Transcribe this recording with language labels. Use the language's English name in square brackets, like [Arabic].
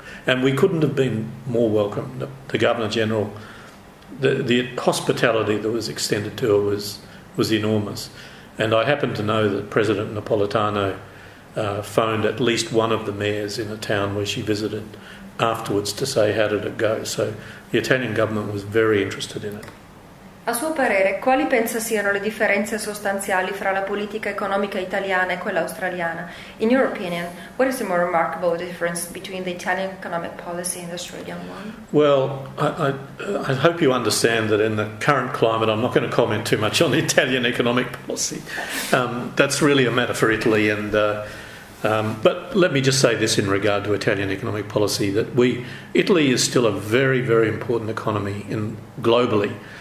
[English] And we couldn't have been more welcome. The Governor-General, the hospitality that was extended to her was enormous. And I happen to know that President Napolitano phoned at least one of the mayors in a town where she visited afterwards to say how did it go. So the Italian government was very interested in it. [Italian] A suo parere, quali pensa siano le differenze sostanziali fra la politica economica italiana e quella australiana? [English] In your opinion, what is the more remarkable difference between the Italian economic policy and the Australian one? Well, I hope you understand that in the current climate, I'm not going to comment too much on the Italian economic policy. That's really a matter for Italy. But let me just say this in regard to Italian economic policy, that Italy is still a very, very important economy globally.